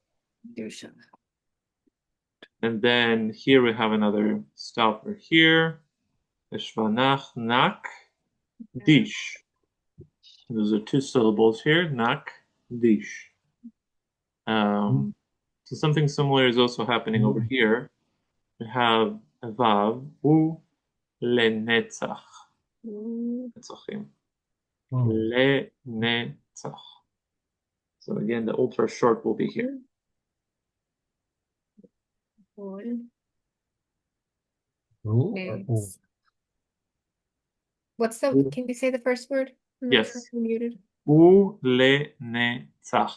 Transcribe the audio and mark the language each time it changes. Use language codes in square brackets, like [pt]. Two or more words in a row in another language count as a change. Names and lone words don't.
[en] And then here we have another stopper here. [he] Eshvanach, nak, dish. [en] Those are two syllables here. [he] Nak, dish. [en] So something similar is also happening over here. We have a vav, [he] ו, לנצח. נצחים. לנצח. [en] So again, the ultra short will be here. What's the, can you say the first word? I'm not sure Yes. if you're muted. [he] Ulenetzach.